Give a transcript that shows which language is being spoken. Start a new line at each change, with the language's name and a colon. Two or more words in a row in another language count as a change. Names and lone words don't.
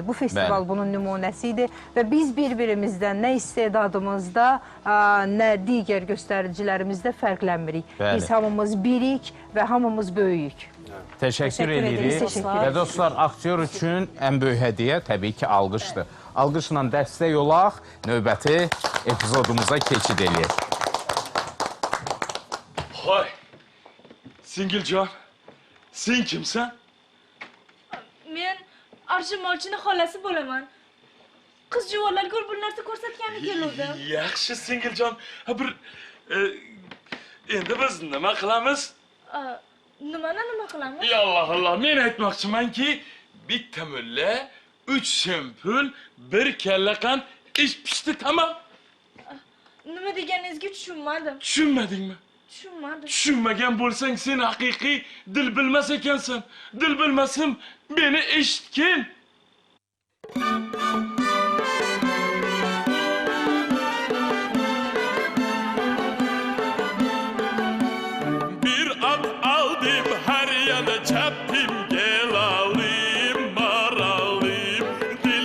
Azerbaijani: Bu festival bunun nümunəsi idi və biz bir-birimizdən nə istedadımızda, nə digər göstəricilərimizdə fərqlənmirik. Biz hamımız birik və hamımız böyüyük. Təşəkkür edirik. Və dostlar, aktyor üçün ən böyük hədiyyə təbii ki, alqışdır. Alqışla dəstək olaq, növbəti epizodumuza keçid eləyək.
Uzbek: Hay, Singilcan, sen kimsən? Men Arşın Malçı'nın xolasi bo'laman. Qiz juvonlarga bir narsa ko'rsatgani keluvdim. Yaxshi Singilcan. Bir endi biz nima qilamiz? Nima qilamiz? Ya Allah Allah, men aytmoqchimanki, bitta mulla, 3 sempul, 1 kalla qand ish pishdi, tamam. Nima deganingizga tushunmadim. Tushunmadingmi? Tushunmadim. Tushunmagan bo'lsang, sen haqiqiy dil bilmas ekansan. Dil bilmasim, beni eshitgin.
Azerbaijani: Bir at aldım her yana çaptım, gel alayım maralıyım, dil